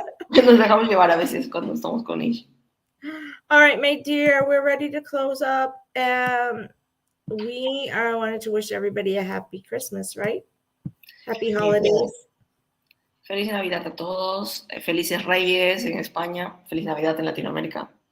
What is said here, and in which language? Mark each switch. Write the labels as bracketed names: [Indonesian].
[Spanish] Nos dejamos llevar a veces cuando estamos con ella. [English] All right, my dear, we're ready to close up. We wanted to wish everybody a happy Christmas, right? Happy holidays. [Spanish] Feliz Navidad a todos. Felices Reyes en España. Feliz Navidad en Latinoamérica.